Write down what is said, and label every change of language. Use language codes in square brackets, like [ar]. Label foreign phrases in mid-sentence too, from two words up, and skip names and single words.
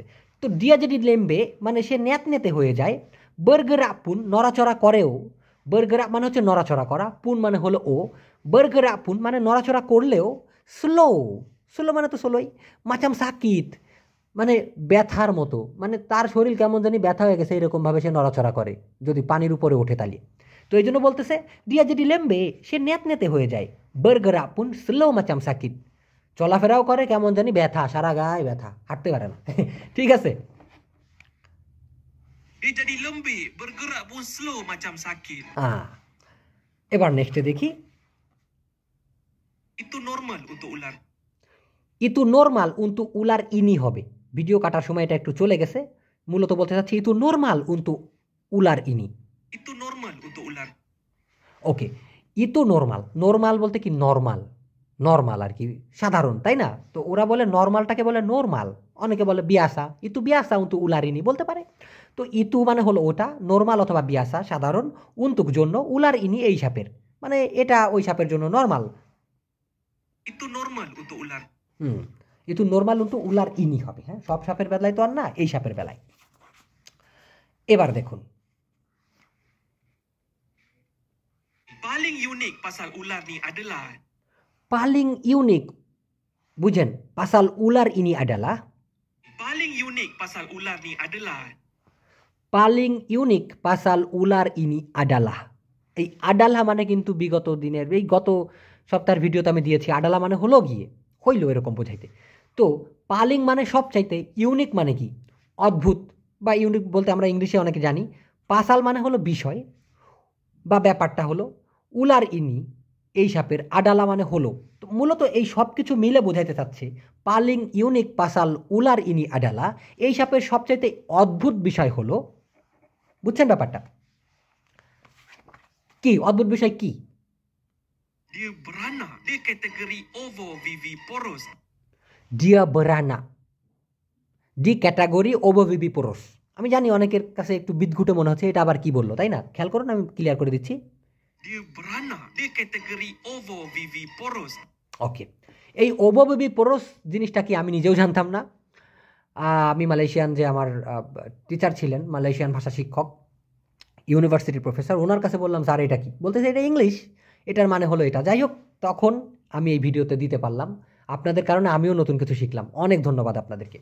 [bn] তো [ms] dia jadi lembik [bn] মানে সে ন্যাত নেতে হয়ে যায়। [ms] bergerak pun [bn] নড়াচড়া করেও, বর্গরা মানে হচ্ছে নড়াচড়া করা, পুন মানে হলো ও, [ms] bergerak pun [bn] মানে নড়াচড়া করলেও স্লো, স্লো মানে তো স্লোই, [ms] macam sakit [bn] মানে ব্যথার মতো, মানে তার শরীর কেমন জানি ব্যথা হয়ে গেছে এরকমভাবে সে নড়াচড়া করে যদি পানির উপরে ওঠে তালি। তো এই জন্য বলতেছে [ms] dia jadi lembik [bn] সে নেত নেতে হয়ে যায়, [ms] bergerak pun slow macam sakit, [bn] চলাফেরাও করে কেমন জানি ব্যথা, সারা গায়ে ব্যথা, হাঁটতে পারে না। ঠিক আছে, [ms] Dia jadi lembik, bergerak pun slow macam sakit. [bn] এবার নেক্সটে দেখি। [ms] Itu normal untuk ular. itu normal untuk ular ini হবে। [bn] ভিডিও কাটার সময় এটা একটু চলে গেছে, মূলত বলতে চাচ্ছি [ms] itu normal untuk ular ini. Itu normal untuk ular. [bn] ওকে, [ms] itu normal, [bn] নর্মাল বলতে কি নর্মাল, নর্মাল আর কি সাধারণ, তাই না? তো ওরা বলে নর্মালটাকে বলে নর্মাল, অনেকে বলে বিয়াসা, [ms] itu biasa untuk ular ini [bn] বলতে পারে। তো ইতু মানে হলো ওটা, নর্মাল অথবা বিয়াসা সাধারণ, উন্তুক জন্য, [ms] ular ini [bn] এই সাপের, মানে এটা ওই সাপের জন্য নর্মাল। [ms] Itu normal untuk ular. itu normal untuk ular ini হবে। [bn] হ্যাঁ, সব সাপের বেলায় তো আর না, এই সাপের বেলায়। এবার দেখুন, [ms] Paling unik pasal ular ni adalah paling unik, bujen pasal ular ini adalah, paling unik pasal ular ni adalah paling unik pasal ular ini adalah, [bn] এই আডালা মানে কিন্তু বিগত দিনের, এই গত সপ্তাহের ভিডিওতে আমি দিয়েছি, আডালা মানে হলো গিয়ে হইল এরকম বোঝাইতে। তো পালিং মানে সবচাইতে, ইউনিক মানে কি অদ্ভুত বা ইউনিক বলতে আমরা ইংলিশে অনেকে জানি। পাসাল মানে হলো বিষয় বা ব্যাপারটা হলো, [ms] ular ini [bn] এই সাপের, আডালা মানে হলো। তো মূলত এই সব কিছু মিলে বোঝাইতে চাচ্ছে [ms] paling unik pasal ular ini adalah, [bn] এই সাপের সবচাইতে অদ্ভুত বিষয় হলো, বুঝছেন ব্যাপারটা কি অদ্ভুত বিষয় কি? [ms] dia beranak. Dia kategori ovoviviporous. dia beranak di kategori ovoviviporous. আমি জানি অনেকের কাছে একটু বিদঘুটে মনে হচ্ছে, এটা আবার কি বললো, তাই না? খেয়াল করুন, আমি ক্লিয়ার করে দিচ্ছি। Dia beranak. Dia kategori ovoviviporous. [bn] ওকে, এই ওবোভিভিপোরাস জিনিসটা কি আমি নিজেও জানতাম না। আমি মালয়েশিয়ান যে আমার টিচার ছিলেন, মালয়েশিয়ান ভাষা শিক্ষক, [en] university professor, [bn] ওনার কাছে বললাম স্যার এটা কি, বলতেছে এটা ইংলিশ, এটার মানে হলো এটা। যাই হোক, তখন আমি এই ভিডিওতে দিতে পারলাম, আপনাদের কারণে আমিও নতুন কিছু শিখলাম, অনেক ধন্যবাদ আপনাদেরকে।